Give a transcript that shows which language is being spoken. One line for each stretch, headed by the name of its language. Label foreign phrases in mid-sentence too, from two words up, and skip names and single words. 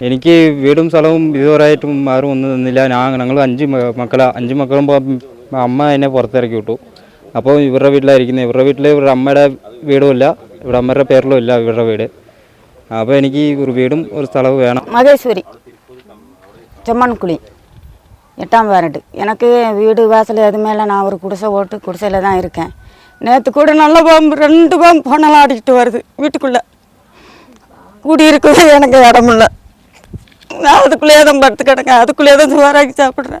Malayalam: എനിക്ക് വീടും സ്ഥലവും ഇതുവരെയായിട്ടും ആരും ഒന്നും തന്നില്ല. ഞങ്ങൾ 5 മക്കളും അമ്മ എന്നെ പുറത്തിറക്കി വിട്ടു. അപ്പോൾ ഇവരുടെ വീട്ടിലായിരിക്കുന്നത്. ഇവരുടെ വീട്ടിൽ ഇവരുടെ അമ്മയുടെ വീടും ഇല്ല, ഇവിടെ അമ്മയുടെ പേരിലും ഇല്ല ഇവരുടെ വീട്. അപ്പോൾ എനിക്ക് ഒരു വീടും ഒരു സ്ഥലവും വേണം. മഹേശ്വരി, ചെമ്മൻകുഴി,
Tamil: 8ஆம் வார்டு. எனக்கு வீடு வாசல் எதுவுமே இல்லை. நான் ஒரு குடிசையில் தான் இருக்கேன். நேற்று கூட நல்ல பாம்பு 2 பாம்பு போனாலும் ஆடிக்கிட்டு வருது வீட்டுக்குள்ளே. குடியிருக்கவே எனக்கு இடம் இல்லை. நான் அதுக்குள்ளேயே தான் படுத்து கிடக்கேன். அதுக்குள்ளேயே தான் சுவராக்கி சாப்பிட்றேன்.